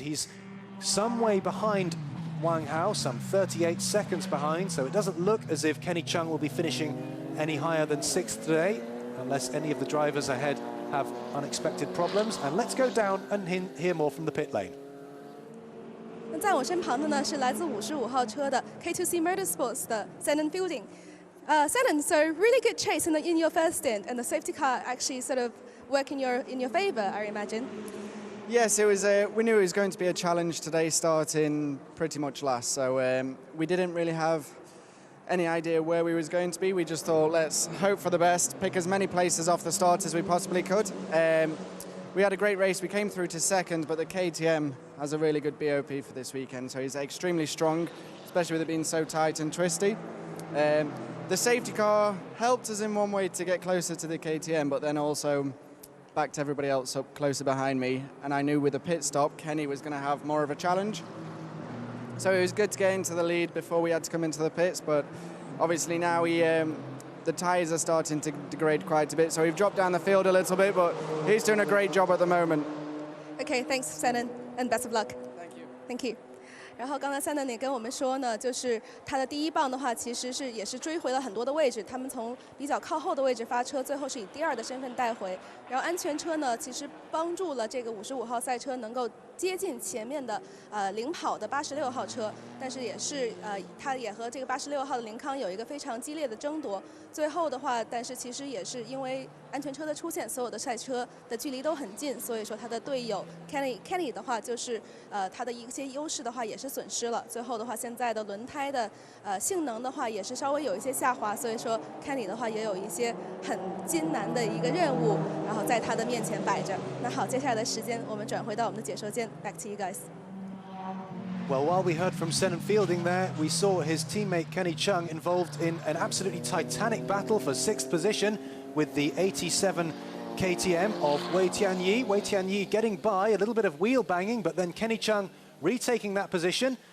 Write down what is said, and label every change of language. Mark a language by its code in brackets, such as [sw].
[en] He's some way behind Wang Hao, some 38 seconds behind, so it doesn't look as if Kenny Chung will be finishing any higher than 6th today, unless any of the drivers ahead have unexpected problems. And let's go down and hear more from the pit lane. [zh] 那在我身旁的呢是来自55号车的 K2C Motorsports 的 Senan Fielding. [en] Senan, so really good chase in your first stint, and the safety car actually sort of work in your favor, I imagine. Yes, it was. We knew it was going to be a challenge today, starting pretty much last. So we didn't really have any idea where we was going to be. We just thought, let's hope for the best, pick as many places off the start as we possibly could. we had a great race. We came through to second, but the KTM has a really good BOP for this weekend, so he's extremely strong, especially with it being so tight and twisty. The safety car helped us in one way to get closer to the KTM, but then also backed everybody else up closer behind me. And I knew with the pit stop, Kenny was going to have more of a challenge. So it was good to get into the lead before we had to come into the pits, but obviously now the tyres are starting to degrade quite a bit, so we've dropped down the field a little bit, but he's doing a great job at the moment. Okay, thanks, Shannon, and best of luck. Thank you. Thank you. [zh] 然后刚才Shannon也跟我们说呢，就是他的第一棒的话，其实也是追回了很多的位置。他们从比较靠后的位置发车，最后是以第2的身份带回。然后安全车呢，其实帮助了这个55号赛车能够接近前面的领跑的86号车，但是也是他也和这个86号的林康有一个非常激烈的争夺。最后的话，但是其实也是因为安全车的出现，所有的赛车的距离都很近，所以说他的队友 Kenny 的话，就是他的一些优势的话也是损失了。最后的话，现在的轮胎的性能的话也是稍微有一些下滑，所以说 Kenny 的话也有一些很艰难的一个任务，然后在他的面前摆着。那好，接下来的时间我们转回到我们的解说间 ， [en] Back to you guys. Well, while we heard from Shannon Fielding there, we saw his teammate Kenny Chung involved in an absolutely titanic battle for 6th position with the 87 KTM of Wei Tianyi. Wei Tianyi getting by, a little bit of wheel banging, but then Kenny Chung retaking that position.